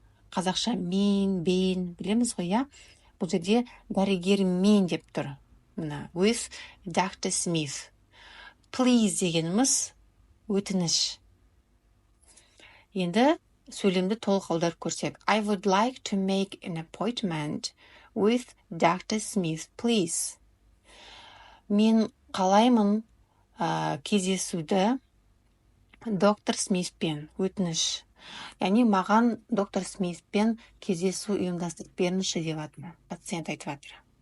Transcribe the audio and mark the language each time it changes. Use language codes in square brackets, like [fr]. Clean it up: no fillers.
[kk] Қазақша мен, бен білеміз ғой, Бұл жерде дәрігер мен деп тұр. [en] With Dr. Smith. [kk] Please дегеніміз өтініш. Енді сөйлемді толық аударып көрсек. [en] I would like to make an appointment with Dr. Smith, please. [kk] Мен қалаймын кездесуді доктор Смитпен, өтініш. Яғни маған доктор Смитпен кездесу ұйымдастырып беріңізші деп жатыр. Пациент айтып жатыр.